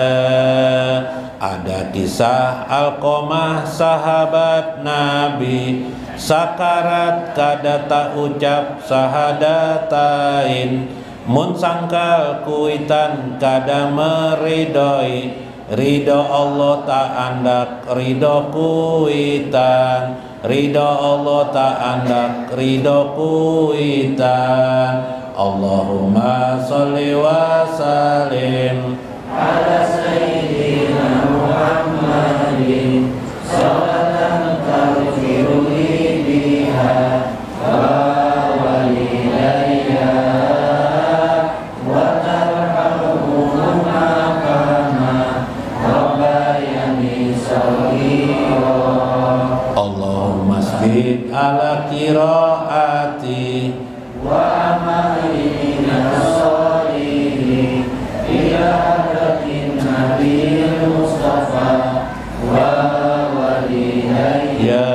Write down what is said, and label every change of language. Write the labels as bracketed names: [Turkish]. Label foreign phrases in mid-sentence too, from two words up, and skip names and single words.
[Banjar] Ada kisah Alqamah sahabat Nabi, sakarat kada tak ucap sahadatain, mun sangkal kuitan kada meridoi, ridho Allah tak andak ridho kuitan, ridho Allah tak andak ridho kuitan. [Arabic] اللهم صل وسلم على سيدنا محمد صلاة تغفر لي بها ولوالدي وترحمهما كما ربياني صغيرا. اللهم ثبت على قراءتي وعملي من الصالحين إلى حضرة النبي المصطفى ولوالدي.